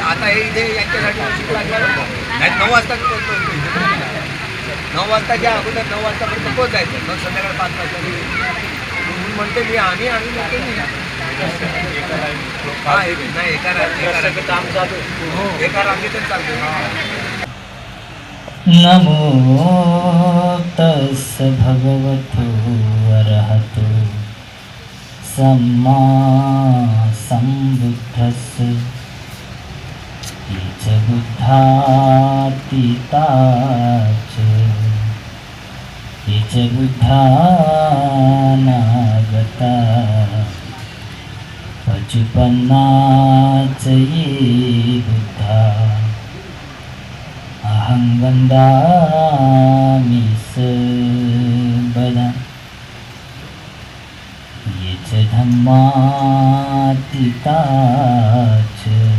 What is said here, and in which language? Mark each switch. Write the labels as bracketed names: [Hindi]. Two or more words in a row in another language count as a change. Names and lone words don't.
[Marathi] आता हे इथे यांच्यासाठी नाही 9 वाजता पोहोचतो. 9 वाजताच्या अगोदर 9 वाजतापर्यंत पोहोचायचं. मग संध्याकाळी 5 वाजता म्हणून म्हणते मी आम्ही म्हणते मी नाही एका रांगेतच चालतो. [Pali] नमो तस् भगवतो अरहतो सम्मा सम्बुद्धस्स ये च बुद्धातीता च ये च बुद्धानागता पचुपन्ना च ये बुद्धा अहं वन्दामि सर्वदा ये च धम्मातीता च